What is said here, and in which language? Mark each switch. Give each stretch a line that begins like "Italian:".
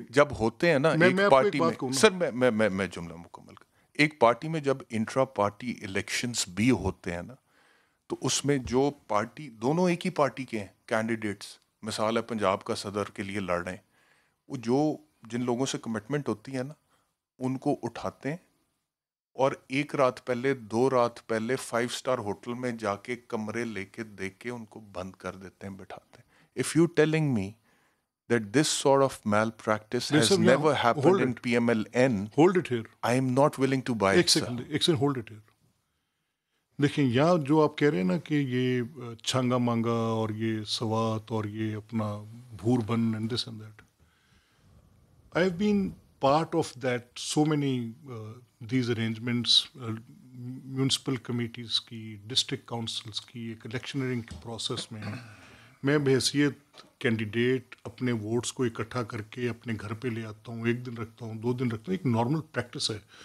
Urdu: جب ہوتے ہیں نا ایک پارٹی میں, سر میں جملہ مکمل کر, ایک پارٹی میں جب انٹرا پارٹی الیکشنز بھی ہوتے ہیں نا, تو اس میں جو پارٹی, دونوں ایک ہی پارٹی کے ہیں کینڈیڈیٹس, مثال ہے پنجاب کا صدر کے لیے لڑ رہے ہیں, وہ جن لوگوں سے کمٹمنٹ ہوتی ہے نا, ان کو اٹھاتے ہیں اور 1 رات پہلے 2 رات پہلے 5 اسٹار ہوٹل میں جا کے کمرے لے کے دیکھ کے ان کو بند کر دیتے ہیں, بٹھاتے ہیں.
English: If you telling me that this sort of malpractice has never happened in PMLN, hold it here, I am not willing to buy it.
Urdu: ایک سیکنڈ
English: hold it here.
Urdu: دیکھیں یہاں جو آپ کہہ رہے ہیں نا کہ یہ چھانگا مانگا اور یہ سوات اور یہ اپنا بھور بن and this and that,
English: I have been part of that, so many these arrangements,
Urdu: municipal committees کی, district councils کی, ایک electioneering process میں بحیثیت کینڈیڈیٹ اپنے ووٹس کو اکٹھا کر کے اپنے گھر پہ لے آتا ہوں, 1 دن رکھتا ہوں, 2 دن رکھتا ہوں, ایک نارمل پریکٹس ہے.